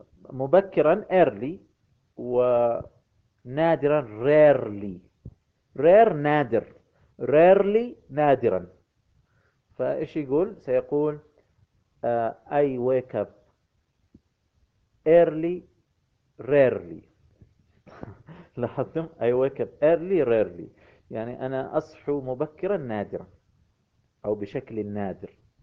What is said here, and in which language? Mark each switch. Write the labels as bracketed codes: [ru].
[ar] مبكرا early ونادرا rarely، rare نادر، rarely نادرا. فإيش يقول؟ سيقول [en] I wake up early rarely. [ar] لاحظتم؟ [en] I wake up early rarely، [ar] يعني أنا أصحو مبكرا نادرا أو بشكل نادر.